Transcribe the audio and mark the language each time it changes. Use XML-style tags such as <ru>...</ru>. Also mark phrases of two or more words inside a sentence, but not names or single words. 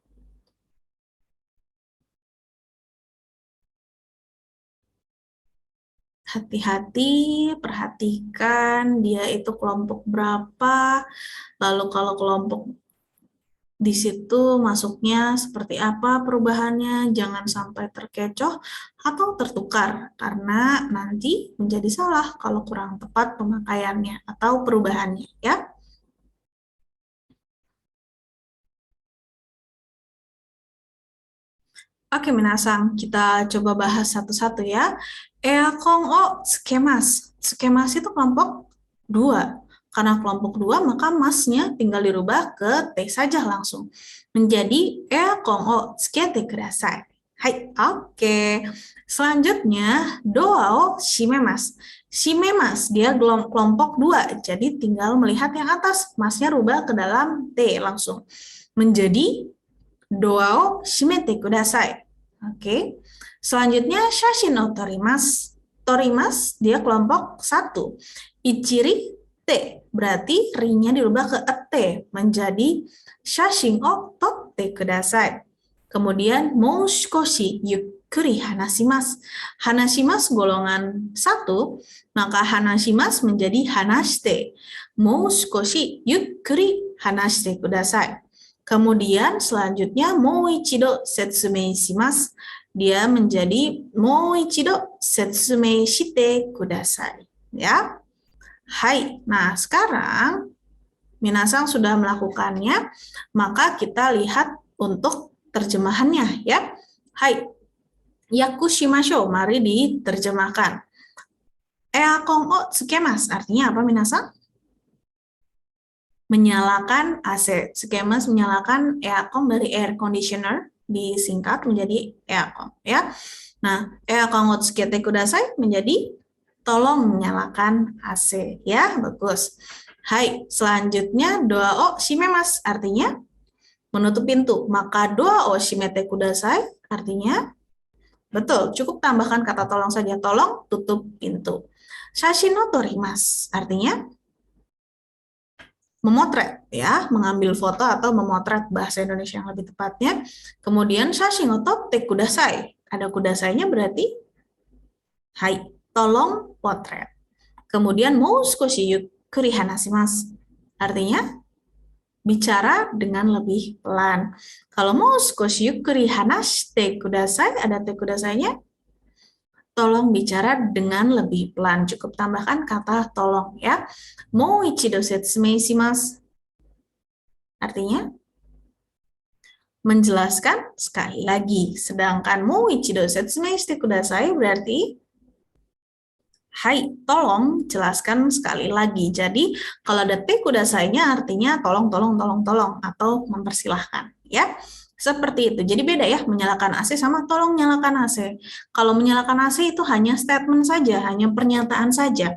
<id>Hati-hati, perhatikan dia itu kelompok berapa, lalu kalau kelompok di situ masuknya seperti apa perubahannya, jangan sampai terkecoh atau tertukar, karena nanti menjadi salah kalau kurang tepat pemakaiannya atau perubahannya, ya. Oke, Minasang, kita coba bahas satu-satu ya.</id> <ja>エアコンをつけます。つけます</ja> <id>itu kelompok 2. Karena kelompok 2, maka masnya tinggal dirubah ke T saja langsung.</id> <ja>Menjadi エアコンをつけてください.</ja> <id>Hai, oke. Selanjutnya,</id> <ja>ドアをしめます.</ja> <id>Shimemas, dia kelompok 2. Jadi tinggal melihat yang atas. Masnya rubah ke dalam T langsung.</id> <ja>Menjadi ドアをしめてください.</ja> <id>Oke. Selanjutnya</id> <ja>しゃしんをとります。とります</ja> <id>dia kelompok 1. Ichiri te. Berarti ri-nya dirubah ke te menjadi</id> <ja>しゃしんをとってください. Kemudian もうすこしゆっくりはなします.</ja> <id>Hanashimasu golongan 1, maka hanashimasu menjadi hanashite.</id> <ja>もうすこしゆっくりはなしてください.</ja> <id>Kemudian selanjutnya</id> <ja>もういちどせつめいします.</ja> <id>Dia menjadi</id> <ja>もういちどせつめいしてください.</ja> <id>Ya. Hai. Nah, sekarang minasang sudah melakukannya, maka kita lihat untuk terjemahannya ya. Hai. Yakushimashou, mari diterjemahkan.</id> <ja>エアコンをつけます,</ja> <id>artinya apa minasang? Menyalakan AC. Skemas menyalakan aircon dari</id> <en>air conditioner</en> <id>disingkat menjadi aircon ya. Nah,</id> <ja>エアコンをつけてください</ja> <id>menjadi tolong menyalakan AC ya. Bagus. Hai, selanjutnya</id> <ja>ドアをしめます</ja> <id>artinya menutup pintu. Maka</id> <ja>ドアをしめてください</ja> <id>artinya betul, cukup tambahkan kata tolong saja, tolong tutup pintu.</id> <ja>しゃしんのとります</ja> <id>artinya memotret ya, mengambil foto atau memotret bahasa Indonesia yang lebih tepatnya.</id> <ja>Kemudian しゃしんをとってください.</ja> <id>Ada kudasainya berarti hai, tolong potret.</id> <ja>Kemudian もうすこしゆっくりはなします.</ja> <id>Artinya bicara dengan lebih pelan.</id> <ja>Kalau もうすこしゆっくりはなしてください,</ja> <id>ada te kudasainya, tolong bicara dengan lebih pelan. Cukup tambahkan kata tolong ya.</id> <ja>もういちどせつめいします.</ja> <id>Artinya menjelaskan sekali lagi. Sedangkan</id> <ja>もういちどせつめいしてください</ja> <id>berarti hai, tolong jelaskan sekali lagi. Jadi kalau ada te kudasainya artinya tolong, tolong, tolong, tolong atau mempersilahkan ya. Seperti itu. Jadi beda ya, menyalakan AC sama tolong nyalakan AC. Kalau menyalakan AC itu hanya statement saja, hanya pernyataan saja.</id>